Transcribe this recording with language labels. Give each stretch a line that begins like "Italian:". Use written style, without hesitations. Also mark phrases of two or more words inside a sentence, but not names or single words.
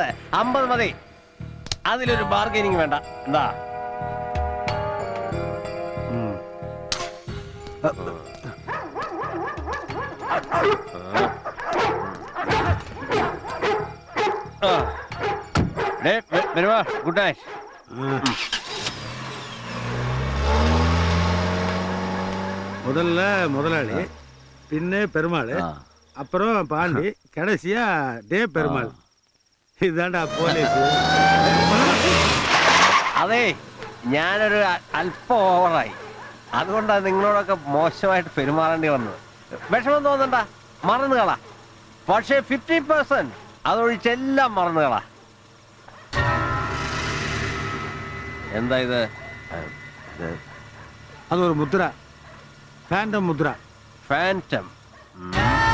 Malayalam: 50 മതി. അതിലൊരു ബാർഗൈനിങ് വേണ്ട. എന്താ വരുവാ.
English: good night.
Tamil: முதல்ல முதலாளி, பின்ன பெருமாள், அப்புறம் பாண்டி, கடைசியா டே பெருமாள்.
Malayalam: ഇതാണ്ടാ പോലീസ്. അതെ, ഞാനൊരു അല്പം ഓവറായി. അതുകൊണ്ടാണ് നിങ്ങളോടൊക്കെ മോശമായിട്ട് പെരുമാറേണ്ടി വന്നത്. വിഷമം തോന്നണ്ട, മറന്നുകളാ. പക്ഷേ 50% അതൊഴിച്ചെല്ലാം മറന്നുകളാ. എന്താ ഇത്?
Tamil: அது ஒரு முத்ரா, ஃபேண்டம் முத்ரா.
Malayalam: ഫാൻറ്റം.